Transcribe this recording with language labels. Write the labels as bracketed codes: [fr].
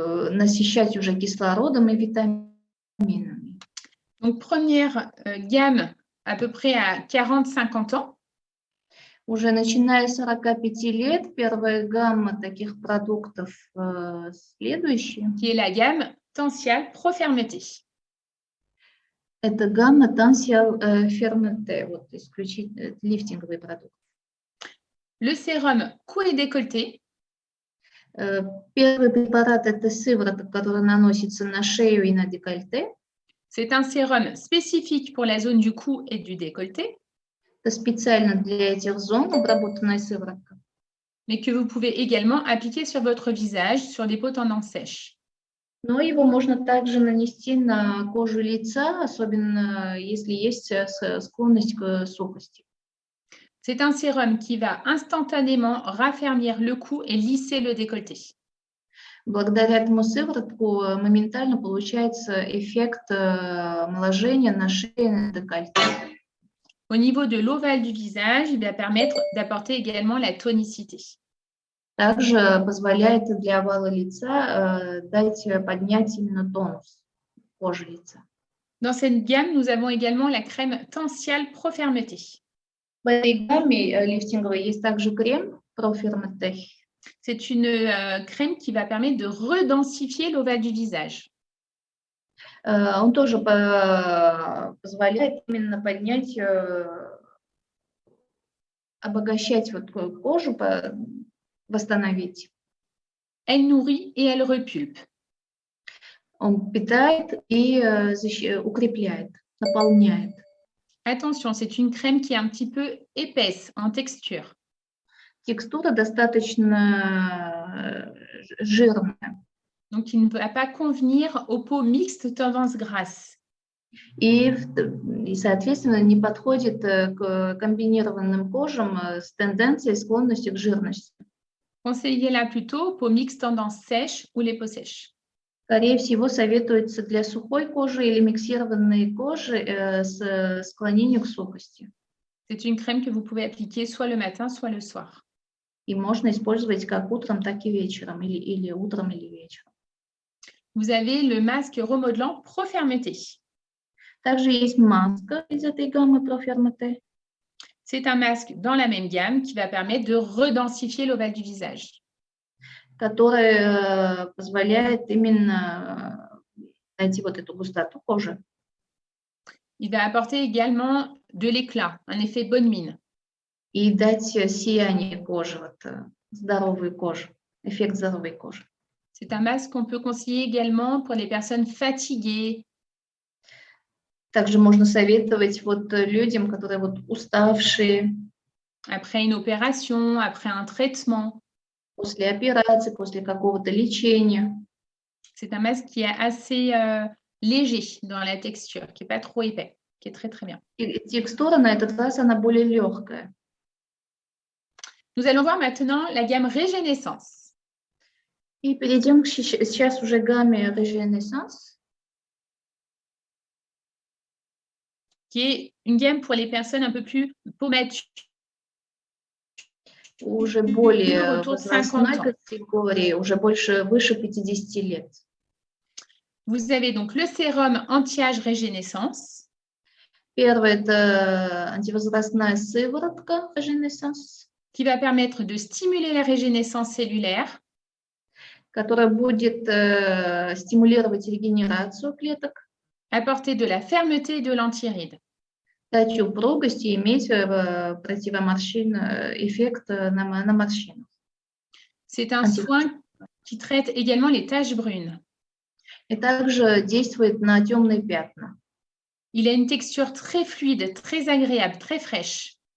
[ru] Насыщать уже кислородом и витаминами. [fr] Donc, première gamme à peu près à 40-50 ans. [ru] Уже начиная с 45 лет первая гамма таких продуктов следующая. [fr] Qui est la gamme Tensial Pro Fermeté. [ru] Это гамма Tensial Fermeté, вот исключительно лифтинговый продукт. [fr] Le sérum cou et décolleté. [ru] Первый препарат – это сыворотка, которая наносится на шею и на декольте. [fr] C'est un sérum spécifique pour la zone du cou et du décolleté. [ru] Это специально для этих зон обработанная сыворотка. [fr] Mais que vous pouvez également appliquer sur votre visage, sur des peaux tendance sèches. [ru] Но его можно также нанести на кожу лица, особенно если есть склонность к сухости. [fr] C'est un sérum qui va instantanément raffermir le cou et lisser le décolleté. [ru] Благодаря этому сыворотку моментально получается эффект омоложения на шее и на декольте. [fr] Au niveau de l'ovale du visage, il va permettre d'apporter également la tonicité. [ru] Также позволяет для овала лица поднять именно тонус кожи лица. [fr] Dans cette gamme, nous avons également la crème Tensial Pro Fermeté. [ru] В этой гамме лифтинговой есть также крем Pro Fermeté. [fr] C'est une crème qui va permettre de redensifier l'ovale du visage. [ru] Он тоже позволяет именно поднять, обогащать вот кожу, восстановить. [fr] Elle nourrit et elle repulpe. [ru] Он питает и укрепляет, наполняет. [fr] Attention, c'est une crème qui est un petit peu épaisse en texture. [ru] текстура достаточно жирная. [fr] Donc, il ne va pas convenir aux peaux mixtes tendance grasse. [ru] И, соответственно, не подходит к комбинированным кожам с тенденцией склонности к жирности. [fr] Conseillez-la plutôt peau mixte tendance sèche ou les peaux sèches. [ru] Скорее всего, советуется для сухой кожи или миксированной кожи с склонением к сухости. [fr] C'est une crème que vous pouvez appliquer soit le matin, soit le soir. [ru] И можно использовать как утром, так и вечером, или утром, или вечером. [fr] Vous avez le masque remodelant Pro Fermeté. [ru] Также есть маска из этой гаммы Pro Fermeté. [fr] C'est un masque dans la même gamme qui va permettre de redensifier l'ovale du visage. [ru] Который позволяет именно найти вот эту густоту кожи. [fr] Il va apporter également de l'éclat, un effet bonne mine. [ru] И дать сияние кожи, вот, здоровой кожи, эффект здоровой кожи. [fr] C'est un masque qu'on peut conseiller également pour les personnes fatiguées. [ru] Также можно советовать вот людям, которые вот уставшие. [fr] Après une opération, après un traitement. [ru] После операции, после какого-то лечения. [fr] C'est un masque qui est assez léger dans la texture, qui n'est pas trop épais, qui est très très bien. [ru] И текстура на этот раз, она более легкая. [fr] Nous allons voir maintenant la gamme Régénéissance. [ru] И перейдем сейчас уже к гамме Régénéissance. [fr] Qui est une gamme pour les personnes un peu plus peau mature. [ru] Уже более возрастной категории, уже выше 50 лет. [fr] Vous avez donc le sérum anti-âge Régénéissance. [ru] Первое – это антивозрастная сыворотка Régénéissance, [fr] qui va permettre de stimuler la régénérescence cellulaire, [ru] которая будет стимулировать регенерацию клеток, [fr] apporter de la fermeté et de l'anti-rides. [ru] Дать упругость и иметь эффект на морщинах. [fr] C'est un soin qui traite également les taches brunes. [ru] И также действует на темные пятна. [fr] Il a une texture très fluide, très agréable, très fraîche.